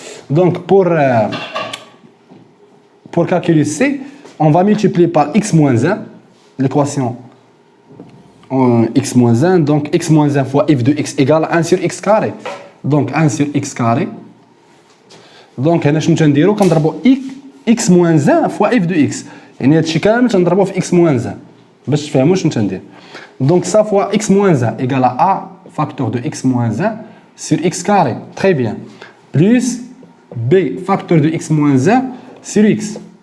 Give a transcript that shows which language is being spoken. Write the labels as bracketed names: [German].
[French] Donc pour calculer c, on va multiplier par x moins 1, l'équation x moins 1, donc x moins 1 fois f de x égale à 1 sur x carré. Donc 1 sur x carré. Donc [Arabic] هنا شنو تنديرو كنضربو [French] x moins 1 fois f de x. [Arabic] يعني هادشي كامل تنضربوه في [French] x moins 1 [Arabic] باش تفهموا شنو تندير. [French] Donc ça fois x moins 1 égale à a facteur de x moins 1 sur x carré. Très bien. Plus b facteur de x moins 1 sur x.